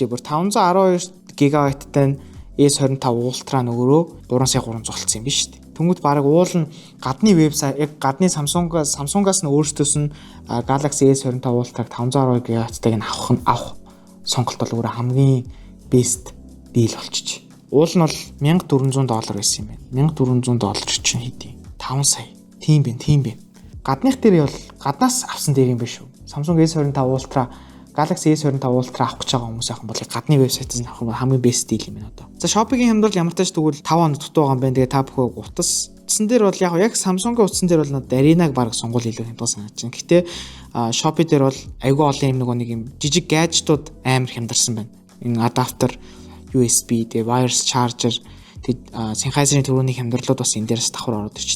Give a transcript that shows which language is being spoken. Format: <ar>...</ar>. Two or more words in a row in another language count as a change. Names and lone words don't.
<mn>Бүр 512 GB-тай S25 Ultra нөгөөрөө 3,300 болсон юм биш үү? Тэнгүүд бараг уул нь гадны вебсайт яг гадны Samsung-аас нь өөрсдөөс нь Galaxy S25 Ultra 512 GB-тайг нь авах сонголт бол өөрөө хамгийн</mn> <en>best deal</en> <mn>болчих. Уул нь бол $1,400 байсан юм байна. $1,400 чинь хэдий? 5 сая. Тийм бэ. Гадных дээр бол гаднаас авсан дээр юм биш үү? Samsung S25 Ultra Galaxy S25 Ultra авах гэж байгаа хүмүүс ахын бол гадны вебсайтаас нь авах нь хамгийн</mn> <en>best deal</en> <mn>юм байна одоо. За Shopee-гийн хямдрал ямар тач тэгвэл 5 хоног дутуу байгаа юм байна. Тэгээ та бүхэн утас утсан дээр бол яг Samsung-гийн утсан дээр бол надад Arena-г баг сонгуул илүү хямдсан санагдаж байна. Гэтэ Shopee дээр бол айгүй олон нэг юм жижиг гаджетууд амар хямдарсан байна. Энэ адаптер, USB, тэгээ</mn> <en>wireless charger,</en> <mn>тэгээ Sennheiser-ийн төрөний хямдралууд бас энэ дээрээс давхар ороод ирчих.</mn>